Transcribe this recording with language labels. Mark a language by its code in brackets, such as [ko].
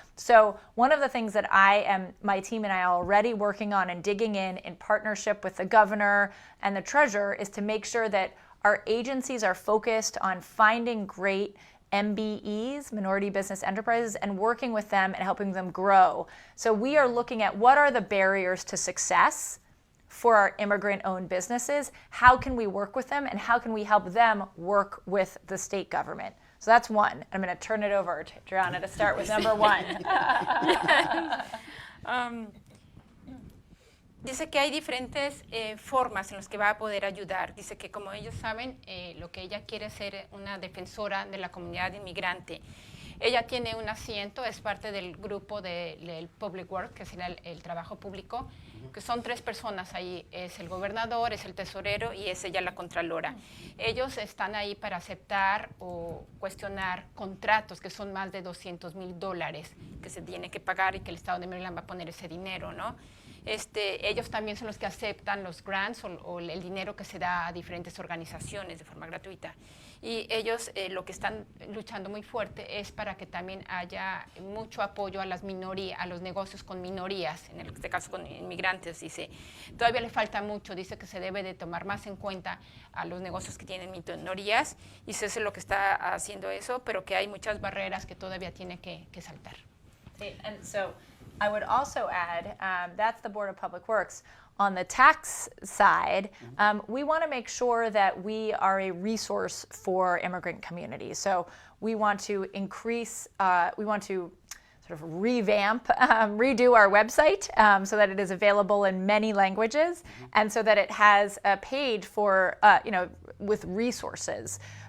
[en] So one of the things that my team and I are already working on and digging in partnership with the governor and the treasurer, is to make sure that our agencies are focused on finding great MBEs, minority business enterprises, and working with them and helping them grow. So we are looking at what are the barriers to success for our immigrant-owned businesses, how can we work with them and how can we help them work with the state government? So that's one. I'm going to turn it over to Adriana to start with number one. [es] Dice que hay diferentes formas en las que va a poder ayudar. Dice que como ellos saben, lo que ella quiere es ser una defensora de la comunidad inmigrante. Ella tiene un asiento, es parte del grupo del Public Work, que es el trabajo público, que son 3 personas ahí. Es el gobernador, es el tesorero y es ella la contralora. Ellos están ahí para aceptar o cuestionar contratos que son más de $200,000 que se tiene que pagar y que el Estado de Maryland va a poner ese dinero, ¿no? Ellos también son los que aceptan los grants o el dinero que se da a diferentes organizaciones de forma gratuita. Y ellos lo que están luchando muy fuerte es para que también haya mucho apoyo a las minorías, a los negocios con minorías, en este caso con inmigrantes. Dice, todavía le falta mucho, dice que se debe de tomar más en cuenta a los negocios que tienen minorías, y eso es lo que está haciendo eso, pero que hay muchas barreras que todavía tiene que saltar. [en] And so I would also add, that's the Board of Public Works. On the tax side, we want to make sure that we are a resource for immigrant communities. So we want to increase, we want to sort of revamp, redo our website so that it is available in many languages, and so that it has a page for, with resources.